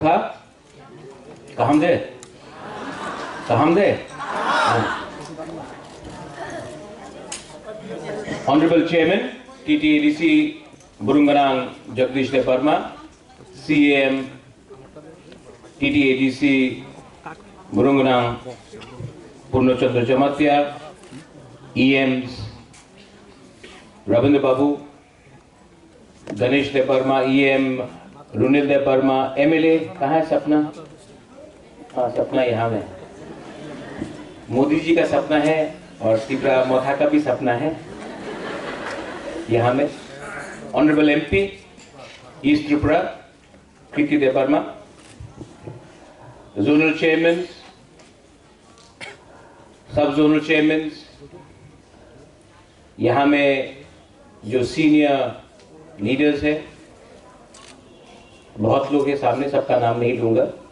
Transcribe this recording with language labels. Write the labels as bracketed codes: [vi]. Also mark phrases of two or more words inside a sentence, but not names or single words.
[en] था कहम दे Honorable Chairman TTADC Burunganang Jagdish Deparma, CAM TTADC Burunganang Purnochandra Jamatya, EMs Ravindra Babu, Ganesh Deparma, [hi] EM रुनिल देपर्मा, MLA कहाँ है सपना? हाँ सपना यहाँ में। मोदी जी का सपना है और त्रिपुरा मोथा का भी सपना है यहाँ में। [en] Honorable MP East [hi] त्रिपुरा कृति देपर्मा, [en] Zonal Chairman, Sub Zonal Chairman, [hi] यहाँ में जो [en] senior leaders [hi] है, बहुत लोग हैं सामने, सबका नाम नहीं लूंगा।